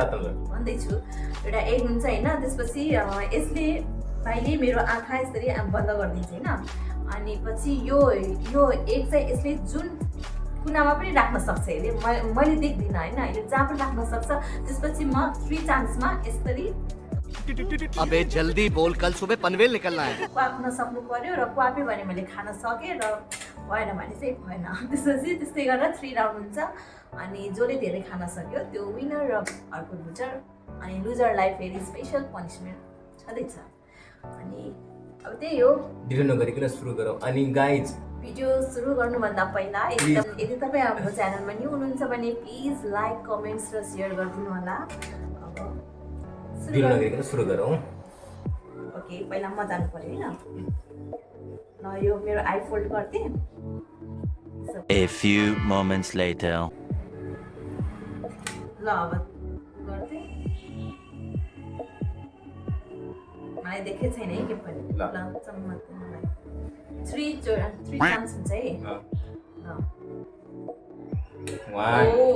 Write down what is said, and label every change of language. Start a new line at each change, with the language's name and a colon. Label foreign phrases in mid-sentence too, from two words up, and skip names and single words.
Nepali: भन्दैछु, एउटा एग हुन्छ होइन। त्यसपछि यसले भाइले मेरो आँखा यसरी बन्द गरिदिन्छ होइन। अनि पछि यो एग चाहिँ यसले जुन कुनामा पनि राख्न सक्छ, यसले मैले देख्दिनँ होइन, यसले जहाँ पनि राख्न सक्छ। त्यसपछि म 3 चान्समा यसरी
Hindi: अबे जल्दी बोल, कल सुबह पनवेल निकलना है।
Nepali: क्वाप्न सक्नु पर्यो र क्वाप्यो भने मैले खान सकेँ र भएन भने चाहिँ भएन। त्यसपछि त्यस्तै गरेर 3 राउन्ड हुन्छ। अनि जसले धेरै खान सक्यो त्यो विनर र अर्को लुजर। अनि लुजरलाई फेरि
English: special punishment
Nepali: छँदैछ। अनि अब त्यही हो, ढिलो नगरिकन सुरु गरौँ। अनि गाइज, भिडियो सुरु गर्नुभन्दा पहिला यदि तपाईँ हाम्रो च्यानलमा न्यू हुनुहुन्छ भने
English: please like,
Nepali: कमेन्ट्स र सेयर गरिदिनु होला। अब ढिलो नगरिकन सुरु गरौँ। ओके, पहिला म जानु पर्यो होइन। ल, यो मेरो
English: eye fold
Nepali: गर्थे।
English: A few moments later.
Nepali: ल, अब गर्थे। मलाई देखेको छैन है के पनि। ल, चम्मच मलाई 3 चान्स हुन्छ है। ल, 1